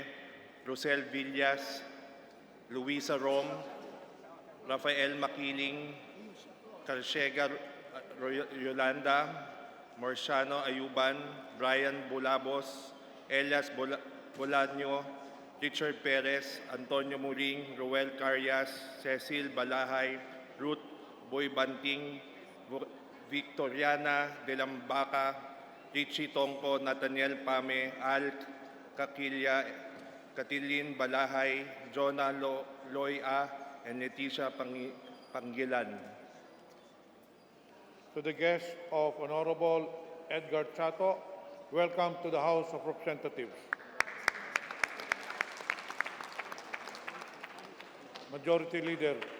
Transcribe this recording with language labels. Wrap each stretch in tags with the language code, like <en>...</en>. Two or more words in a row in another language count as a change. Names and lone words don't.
<en>Rosel Villas, Luisa Rom, Rafael Makiling, Carshega Yolanda, Marciano Ayuban, Brian Bulabos, Elias Bolaño, Richard Perez, Antonio Muring, Roel Carias, Cecil Balahay, Ruth Boy Banting, Victoriana de Lambaca, Richie Tongko, Nathaniel Pame, Al Kakilya, Katilin Balahay, Jonah Loya, and Leticia Pangilan. To the guests of Honorable Edgar Chato, welcome to the House of Representatives. Majority Leader.</en>